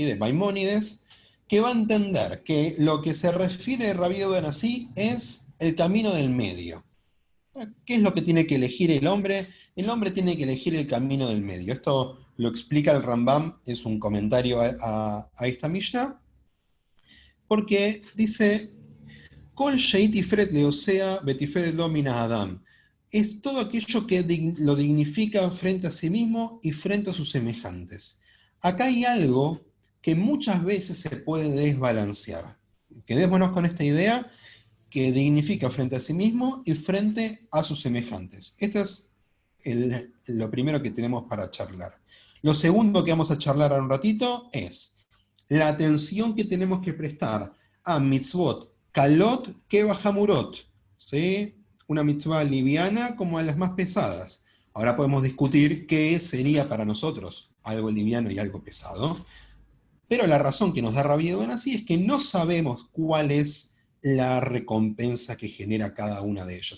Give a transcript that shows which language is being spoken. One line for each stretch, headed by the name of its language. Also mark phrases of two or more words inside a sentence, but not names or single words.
Spanish: De Maimónides, que va a entender que lo que se refiere a Rabí Yehuda Nasi es el camino del medio. ¿Qué es lo que tiene que elegir el hombre? El hombre tiene que elegir el camino del medio. Esto lo explica el Rambam, es un comentario a esta Mishnah, porque dice,
Hebrew: כל שהיא תפארת לעושיה ותפארת לו מן האדם.
Spanish: Es todo aquello que lo dignifica frente a sí mismo y frente a sus semejantes. Acá hay algo que muchas veces se puede desbalancear. Quedémonos con esta idea que dignifica frente a sí mismo y frente a sus semejantes. Esto es lo primero que tenemos para charlar. Lo segundo que vamos a charlar ahora un ratito es la atención que tenemos que prestar a
Hebrew: מצוות, קלות, כב חמורות,
Spanish: ¿sí? Una mitzvah liviana como a las más pesadas. Ahora podemos discutir qué sería para nosotros algo liviano y algo pesado, pero la razón que nos da Rabí Yehuda Nasi es que no sabemos cuál es la recompensa que genera cada una de ellas.